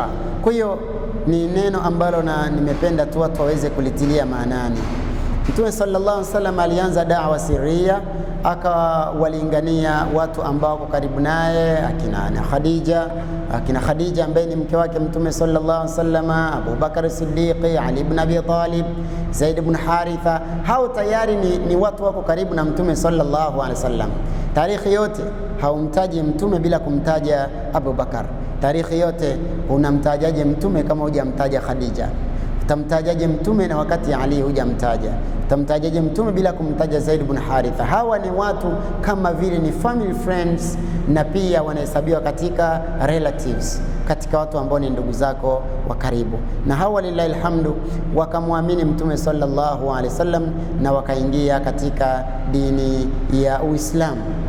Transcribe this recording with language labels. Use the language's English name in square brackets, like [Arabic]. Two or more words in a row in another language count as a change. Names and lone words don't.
[Swahili] Kwa hiyo ni neno ambalo na nimependa tu watu waweze kulitilia maanani. Mtume [Arabic] صلى الله عليه وسلم [Swahili] alianza [Arabic] دعوة سرية, [Swahili] akawalingania watu ambao wako karibu naye, akina Khadija ambaye ni mke wake Mtume [Arabic] صلى الله عليه وسلم, [Swahili] Abu Bakar Siddiq, Ali ibn Abi Talib, Zaid ibn Haritha. Hao tayari ni watu wako karibu na Mtume [Arabic] صلى الله عليه وسلم. [Swahili] Tarikhi yote haumtaji Mtume bila kumtaja Abu Bakar. Tarikhi yote unamtajaje Mtume kama hujamtaja Khadija? Utamtajaje Mtume na wakati Ali hujamtaja? Utamtajaje Mtume bila kumtaja Zaid ibn Haritha? Hawa ni watu kama vile ni [English] family friends, [Swahili] na pia wanahesabiwa katika relatives, katika watu ambao ni ndugu zako wa karibu. Na hawa [Arabic] لله الحمد [Swahili] wakamwamini Mtume [Arabic] صلى الله عليه وسلم [Swahili] na wakaingia katika dini ya Uislamu.